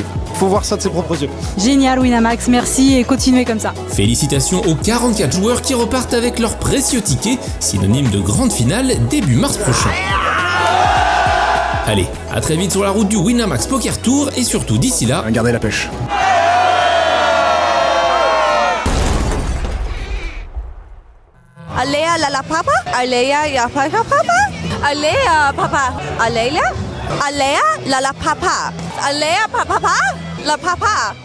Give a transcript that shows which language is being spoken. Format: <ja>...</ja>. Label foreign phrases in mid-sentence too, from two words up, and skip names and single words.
<fr>Faut voir ça de ses propres yeux. Génial Winamax, merci et continuez comme ça. Félicitations aux 44 joueurs qui repartent avec leur précieux ticket, synonyme de grande finale début mars prochain. Allez, à très vite sur la route du Winamax Poker Tour et surtout d'ici là, Gardez la pêche. Alea la papa. Alea ya papa. Alea papa. Alea. Alea la papa. Alea papa. La papa.</fr>